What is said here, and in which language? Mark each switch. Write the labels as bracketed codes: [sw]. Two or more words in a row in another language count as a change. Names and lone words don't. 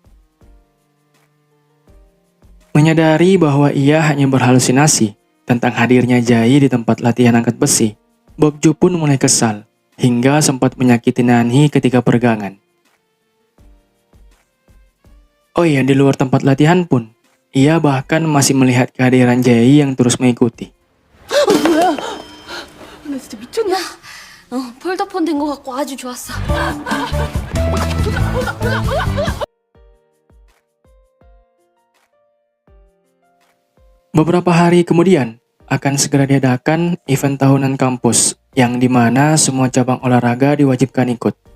[id] Menyadari bahwa ia hanya berhalusinasi tentang hadirnya Jae-hee di tempat latihan angkat besi, Bokju pun mulai kesal, hingga sempat menyakiti Nan-hee ketika peregangan. Oh iya, di luar tempat latihan pun, ia bahkan masih melihat kehadiran Jae-hee yang terus mengikuti. [ko] 뭐야? 나 진짜 미쳤냐? 폴더폰 된 거 같고 아주 좋았어. [id] Beberapa hari kemudian, akan segera diadakan event tahunan kampus, yang dimana semua cabang olahraga diwajibkan ikut.